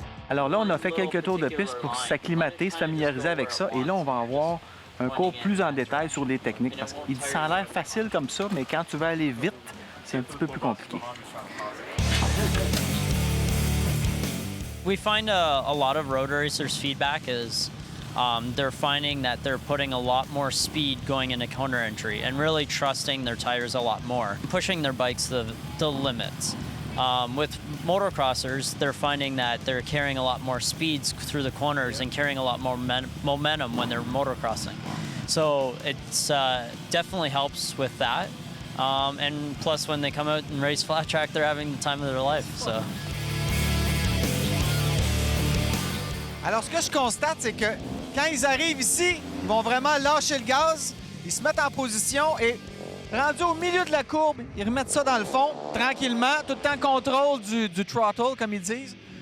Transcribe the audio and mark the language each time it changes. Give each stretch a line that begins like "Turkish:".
French: Alors là, on a fait quelques tours de piste pour s'acclimater, se familiariser avec ça. Et là, on va avoir un cours plus en détail sur les techniques. Parce que ça a l'air facile comme ça, mais quand tu veux aller vite, c'est un petit peu plus compliqué.
English: We find a lot of road racers' feedback is they're finding that they're putting a lot more speed going into corner entry and really trusting their tires a lot more, pushing their bikes to the limits. With motocrossers, they're finding that they're carrying a lot more speeds through the corners and carrying a lot more momentum when they're motocrossing. So it's definitely helps with that. And plus, when they come out and race flat track, they're having the time of their life. So.
French: Alors, ce que je constate, c'est que quand ils arrivent ici, ils vont vraiment lâcher le gaz, ils se mettent en position et rendus au milieu de la courbe, ils remettent ça dans le fond, tranquillement, tout le temps contrôle du throttle, comme ils disent.